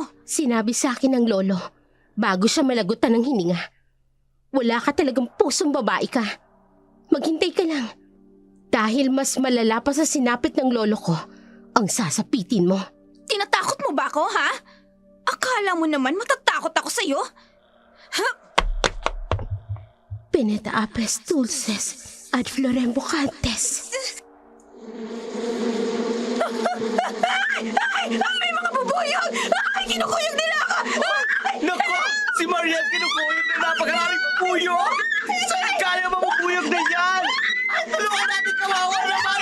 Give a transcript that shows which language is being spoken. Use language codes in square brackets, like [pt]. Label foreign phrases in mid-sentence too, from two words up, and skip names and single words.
[tl] Sinabi sa akin ng lolo bago siya malagutan ng hininga. Wala ka talagang pusong babae ka. Maghintay ka lang. Dahil mas malala pa sa sinapit ng lolo ko ang sasapitin mo. Tinatakot mo ba ako, ha? Akala mo naman matatakot ako sa'yo? [la] Pineta apes dulces ad florem bocantes. [tl] Ay! May mga bubuyog! Ay! Kinukuyog nila ako! Naku! Si Mariel kinukuyog na napakaraming pupuyog! Saan kaya mapupuyog na yan? Tulungan natin kawawa naman!